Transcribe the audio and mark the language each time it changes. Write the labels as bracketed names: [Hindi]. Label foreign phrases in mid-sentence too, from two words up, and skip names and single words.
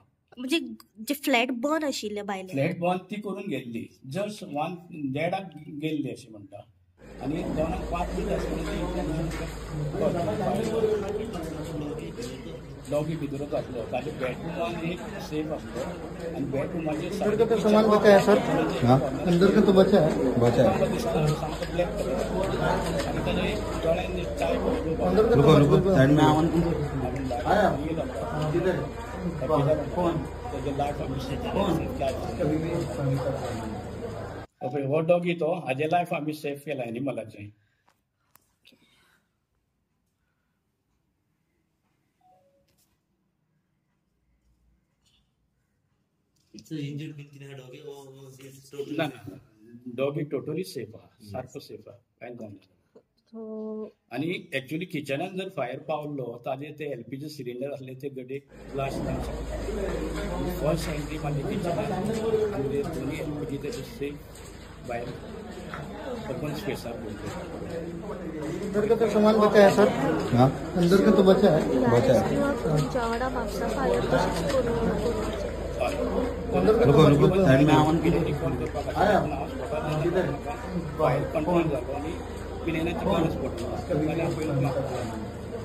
[Konkani] म्हणजे जे फ्लॅट बंद आशिल्ले भायले फ्लॅट बंद ती करून गेल्ली जस्ट 1:30 गेल्ली अशें म्हणटा आनी 2:05 डॉगी भितरूच आसलो ताजे बेडरूमान एक सेफ आसलो आनी बेडरूमाचेर [Hindi] अंदर का तो सामान बचा है सर। हाँ अंदर का तो बचा है [Konkani] सामको ब्लॅक कलर आनी ताजे दोळ्यांनी चाय [Hindi] साइड में आया [Konkani] हो डॉगी तो हाजे लायफ आमी सेफ केला एनिमलाचें इंजर्ड बीन कितें डॉगी ना डॉगी टोटली सेफ आहा सारको सेफ आहा कांय जावना आनी एक्चुअली किचनान जर फायर पावलो ताजे ते एलपीजी सिलिंडर आसले ते गडेक ब्लास्ट जावंक शकता [English] first entry [Konkani] मारली किचनान आनी ते दोनी एलपीजी तेजे सेफ भायर ओपन स्पेसार [Hindi] अंदर का तो सामान बचा है सर। हाँ अंदर का तो बचा है [Konkani] तुमच्या म्हापसा फायर तशीच करून [Hindi] साइड में [Konkani] ऑन केली रिकॉल करपाक फायर कंट्रोल जालो आनी पिलेनाची गरज पडली जाल्यार पयलो